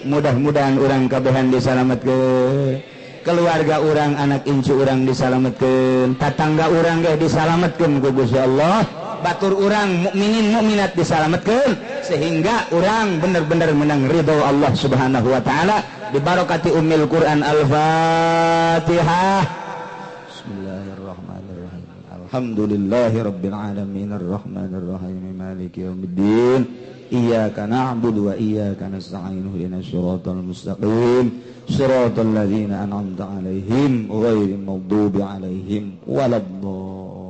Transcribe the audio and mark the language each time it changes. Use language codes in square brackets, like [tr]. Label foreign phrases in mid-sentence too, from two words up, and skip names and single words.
[su] Mudah-mudahan urang kabehan disalametkeun, keluarga urang, anak incu urang disalametkeun, tatangga urang ge disalametkeun ku Gusti Allah, batur urang mukminin mukminat disalametkeun sehingga urang bener-bener menang ridho Allah [ar] سبحانه وتعالى. ببركة أم القرآن. Al-Fatihah. بسم الله الرحمن الرحيم. الحمد لله رب العالمين الرحمن الرحيم مالك يوم الدين. إياك نعبد وإياك نستعين اهدنا الصراط المستقيم صراط الذين أنعمت عليهم غير المغضوب عليهم ولا الضالين.